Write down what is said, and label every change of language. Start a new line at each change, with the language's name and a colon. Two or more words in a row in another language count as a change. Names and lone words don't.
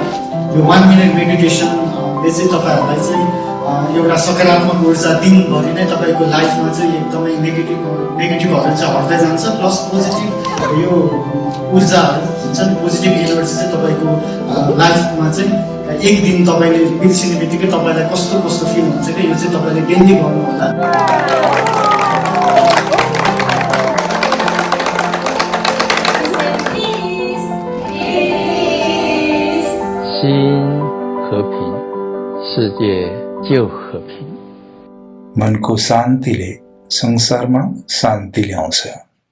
Nepali: यो 1
English: minute meditation
Nepali: चाहिँ तपाईँहरूलाई चाहिँ एउटा सकारात्मक ऊर्जा दिनभरि नै तपाईँको लाइफमा चाहिँ एकदमै नेगेटिभहरू चाहिँ हट्दै जान्छ,
English: plus positive
Nepali: यो ऊर्जाहरू हुन्छ नि
English: positive energy
Nepali: चाहिँ तपाईँको लाइफमा चाहिँ एक दिन तपाईँले बिर्सिने बित्तिकै तपाईँलाई कस्तो कस्तो फिल हुन्छ क्या यो चाहिँ तपाईँले डेली गर्नु होला।
Chinese: 心和平，世界就和平。
Nepali: मनको शान्तिले संसारमा शान्ति ल्याउँछ।